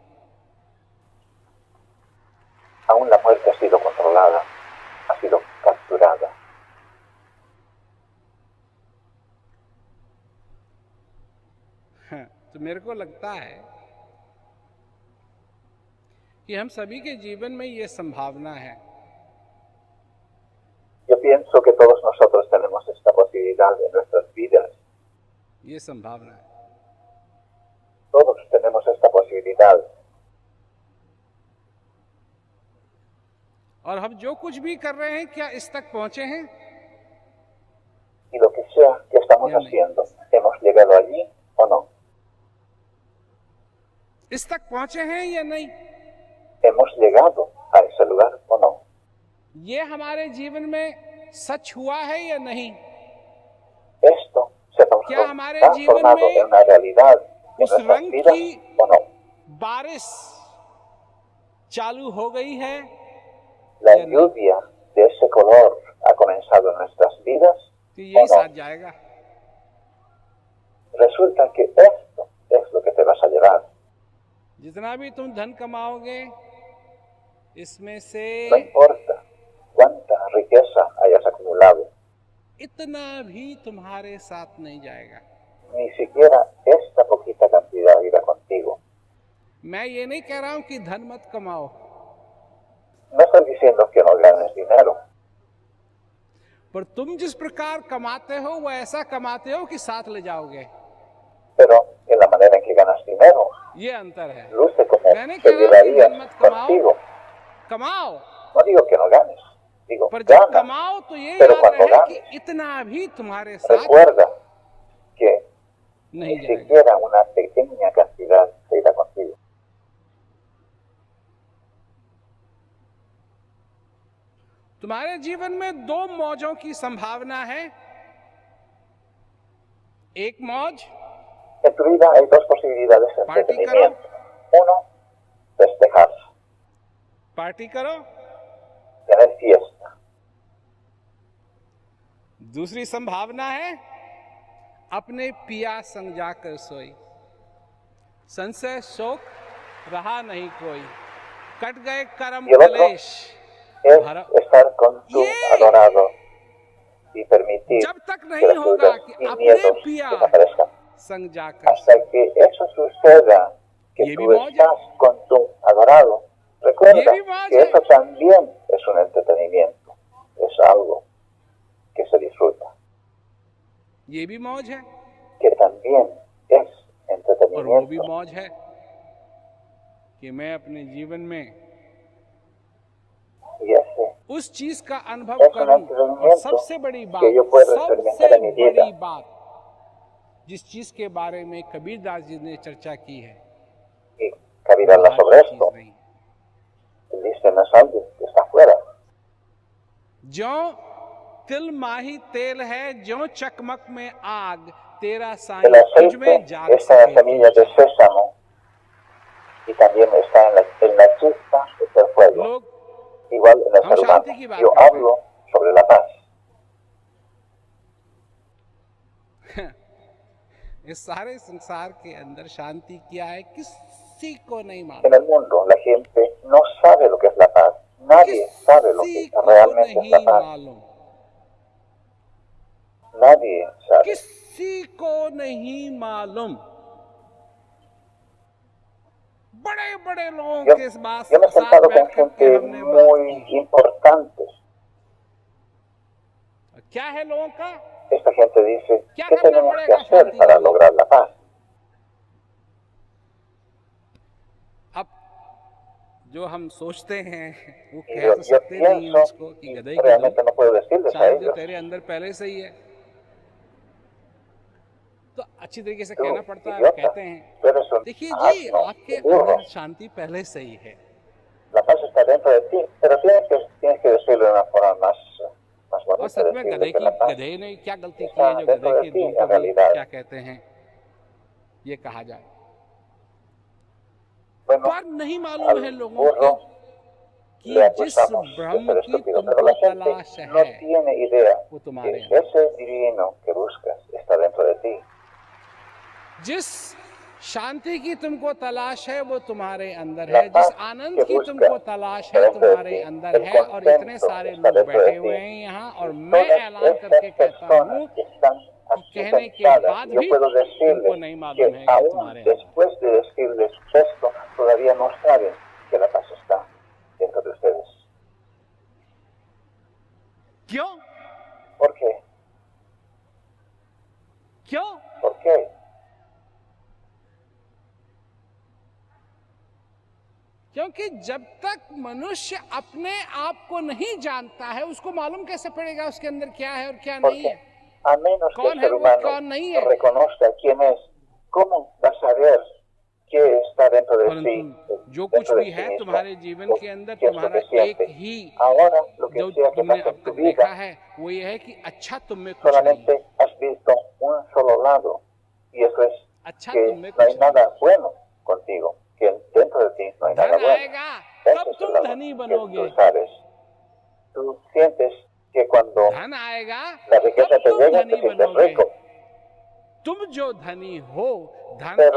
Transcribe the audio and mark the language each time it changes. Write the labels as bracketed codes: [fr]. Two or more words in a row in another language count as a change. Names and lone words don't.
[es] Aún la muerte ha sido controlada, ha sido capturada. [hi] तो मेरे को लगता है कि हम सभी के जीवन में ये संभावना है [es] Yo pienso que todos nosotros tenemos esta posibilidad en nuestras vidas. [hi] ये संभावना है। [es] Todos tenemos esta posibilidad. [hi] और हम जो कुछ भी कर रहे हैं, क्या इस तक पहुंचे हैं? [es] Y lo que sea que estamos Ya no. haciendo, ¿hemos llegado allí o no? [hi] इस तक पहुंचे हैं या नहीं? [es] ¿Hemos llegado a ese lugar o no? [hi] ये हमारे जीवन में सच हुआ है या नहीं? [es] Esto se [hi] क्या हमारे [es] ha [hi] जीवन [es] transformado [hi] में [es] en una realidad en [hi] उस [es] nuestras [hi] रंग [es] vidas [hi] की [es] o no. [hi] बारिश चालू हो गई है [es] La ya no. lluvia de ese color ha comenzado en nuestras vidas [hi] कि यही साथ जाएगा। [es] Resulta que esto es lo que te vas a llevar. [hi] जितना भी तुम धन कमाओगे, इसमें से [es] No importa cuánta riqueza hayas acumulado, [hi] इतना भी तुम्हारे साथ नहीं जाएगा। [es] ni siquiera esta poquita cantidad irá contigo. [hi] मैं ये नहीं कह रहा हूं कि धन मत कमाओ, [es] No estoy diciendo que no ganes dinero, [hi] पर तुम जिस प्रकार कमाते हो वो ऐसा कमाते हो कि साथ ले जाओगे। [es] pero en la manera en que ganas dinero, [hi] ये अंतर है। [es] luce como [hi] मैंने [es] te [hi] कहा कि [es] llevarías [hi] धन मत कमाओ, [es] contigo. [hi] कमाओ, [es] No digo que no ganes, digo [hi] पर जब [es] gana. [hi] कमाओ तो ये [es] pero [hi] याद [es] cuando [hi] रहे कि [es] ganes, [hi] इतना भी तुम्हारे साथ [es] recuerda que [hi] नहीं [es] ni [hi] जाएगा। [es] siquiera una pequeña cantidad se irá contigo. [hi] तुम्हारे जीवन में दो मौजों की संभावना है। एक मौज [es] En tu vida hay dos posibilidades de Party, entretenimiento. Uno, despejarse, [hi] पार्टी करो, [es] tener fiesta. [hi] दूसरी संभावना है अपने पिया संग जाकर सोई। संशय शोक रहा नहीं कोई, कट गए कर्म [es] Y el otro [hi] कलेश। [es] es Para- estar con tu Yeah. adorado y permitir [hi] जब तक [es] que [hi] नहीं [es] las [hi] होगा [es] dudas [hi] कि [es] y [hi] अपने [es] miedos [hi] पिया [es] desaparezcan. [hi] संग जाकर [es] Hasta que eso suceda, que [hi] ये [es] tú [hi] भी मौज है। [es] estás con tu adorado, recuerda [hi] ये भी मौज [es] que [hi] है। [es] eso también es un entretenimiento, es algo que se disfruta, [hi] ये भी मौज है [es] que también es [hi] और वो भी [es] entretenimiento. [hi] मौज है कि मैं अपने जीवन में [es] Y ese [hi] उस चीज का अनुभव [es] Es un [hi] करूं। और [es] entrenamiento [hi] सबसे बड़ी बात, [es] que yo puedo experimentar en mi [hi] सबसे [es] vida. [hi] बड़ी बात, जिस चीज के बारे में कबीरदास जी ने चर्चा की है, [es] y Kabir habla [hi] बाहर [es] sobre [hi] की चीज [es] esto. [hi] नहीं। [es] Él dice, no es algo que está afuera. [hi] ज्यों तिल माही तेल है, ज्यों चकमक में आग, तेरा [es] El [hi] साईं तुझ में [es] aceite [hi] जाग [es] está en [hi] सके [es] la semilla de [hi] तेज। [es] sésamo y también está en la chispa del fuego, [hi] लोग [es] igual en el [hi] हम [es] ser [hi] शांति की [es] humano. [hi] बात [es] Yo [hi] करते [es] hablo sobre la paz. [hi] इस सारे संसार के अंदर शांति क्या है किसी को नहीं [es] En [hi] मालूम, [es] el mundo la gente no sabe lo que es la paz. Nadie sabe lo que [hi] किसी को [es] realmente es la [hi] नहीं [es] paz. [hi] मालूम, [es] Nadie sabe. [hi] किसी को नहीं मालूम। बड़े बड़े लोगों [es] Yo, [hi] के इस बात [es] yo me he [hi] साथ [es] sentado con [hi] बैठ करके [es] gente [hi] हमने बात [es] muy [hi] की। [es] importante. [hi] क्या है लोगों का? [es] Esta gente dice, [hi] क्या [es] ¿qué [hi] करना [es] tenemos que [hi] पड़ेगा [es] hacer [hi] शांति [es] para [hi] के लिए? [es] lograr la paz? [hi] अब जो हम सोचते हैं वो [es] Y [hi] कह [es] yo, [hi] तो [es] yo [hi] सकते नहीं हैं [es] pienso, [hi] उसको कि [es] y [hi] गधे की [es] realmente [hi] दो, [es] no puedo decirles a [hi] शायद जो [es] ellos, [hi] तेरे अंदर पहले से ही है, तो अच्छी तरीके से [es] tú, [hi] कहना पड़ता है, [es] idiota, [hi] कहते हैं। [es] tú eres un [hi] देखिए जी, [es] asno, [hi] आपके [es] un burro. [hi] अंदर शांति पहले से ही है, [es] La paz está dentro de ti, pero tienes que decirlo de una forma más [hi] और [es] bonita, [hi] सच में [es] decirle que la paz [hi] गधे ने क्या गलती की [es] está [hi] है जो [es] dentro [hi] गधे [es] de [hi] के [es] ti [hi] दूध [es] en [hi] को भी [es] realidad. [hi] क्या कहते हैं ये कहा जाए, [es] Bueno, [hi] पर नहीं मालूम है [es] al [hi] लोगों को [es] burro [hi] कि [es] le [hi] जिस [es] acusamos de [hi] ब्रह्म [es] ser [hi] की [es] estúpido, pero [hi] तुमको [es] la gente [hi] तलाश [es] no [hi] है [es] tiene idea [hi] वो [es] que [hi] तुम्हारे अंदर, [es] ese divino que buscas está dentro de ti. [hi] जिस शांति की तुमको तलाश है वो तुम्हारे अंदर [es] La [hi] है, जिस [es] paz [hi] आनंद [es] que [hi] की [es] buscas [hi] तुमको तलाश है [es] dentro de [hi] तुम्हारे [es] ti, [hi] अंदर [es] el [hi] है, और इतने [es] contento [hi] सारे [es] está [hi] लोग [es] dentro [hi] बैठे [es] de [hi] हुए [es] ti. [hi] हैं यहाँ, और [es] Y [hi] मैं [es] todas [hi] ऐलान करके [es] estas [hi] कहता [es] personas [hi] हूँ [es] que están [hi] कि [es] aquí [hi] कहने के [es] sentadas, [hi] बाद [es] yo [hi] भी [es] puedo [hi] तुमको [es] decirles [hi] नहीं [es] que [hi] मालूम है कि [es] aún [hi] तुम्हारे अंदर, [es] después de decirles esto, todavía no saben que la paz está dentro de ustedes. [hi] क्यों? [es] ¿Por qué? [hi] क्यों? [es] ¿Por qué? [hi] क्योंकि जब तक मनुष्य अपने आप को नहीं जानता है उसको मालूम कैसे पड़ेगा उसके अंदर क्या है और क्या नहीं [es] Porque [hi] है। [es] a menos que [hi] कौन [es] el [hi] है [es] ser [hi] वो, [es] humano [hi] कौन नहीं है। [es] reconozca quién es, ¿cómo va a saber qué está dentro de sí? [hi] परंतु जो कुछ [es] dentro de [hi] भी [es] sí [hi] है [es] mismo? [hi] तुम्हारे जीवन [es] Lo- [hi] के अंदर [es] ¿Qué es lo [hi] तुम्हारा [es] que siente? [hi] एक ही [es] Ahora, lo que [hi] जो [es] sea que [hi] तुमने [es] pasa [hi] अब [es] en tu [hi] तक देखा [es] vida, [hi] है वो ये है कि अच्छा तुम में कुछ नहीं, [es] solamente has visto un solo lado, y eso es [hi] अच्छा [es] que [hi] तुम में [es] no hay [hi] कुछ नहीं। [es] nada bueno contigo, que dentro de ti no hay nada [hi] धन [es] bueno. [hi] आएगा [es] Ese [hi] तब [es] es el [hi] तुम [es] lado [hi] धनी [es] que [hi] बनोगे, [es] tú sabes. Tú sientes que cuando [hi] धन आएगा [es] la riqueza [hi] तब [es] te [hi] तुम [es] llega, te [hi] धनी [es] sientes [hi] बनोगे। [es] rico. [hi] तुम जो धनी हो, धन [es] Pero-